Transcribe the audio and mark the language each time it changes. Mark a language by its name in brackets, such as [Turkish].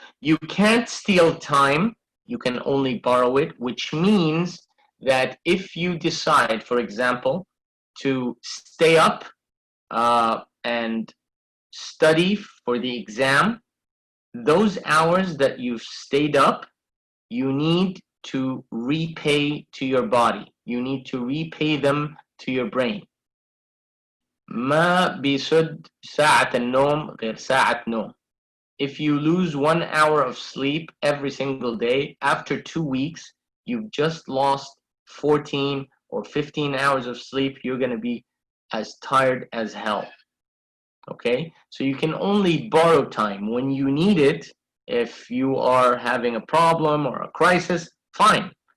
[English] You can't steal time, you can only borrow it, which means that if you decide, for example, to stay up and study for the exam, those hours that you've stayed up, you need to repay to your body. You need to repay them to your brain. [Arabic] ما بيسد ساعة النوم غير ساعة نوم. [English] If you lose 1 hour of sleep every single day, after 2 weeks, you've just lost 14 or 15 hours of sleep. You're going to be as tired as hell. Okay? So you can only borrow time when you need it. If you are having a problem or a crisis, fine.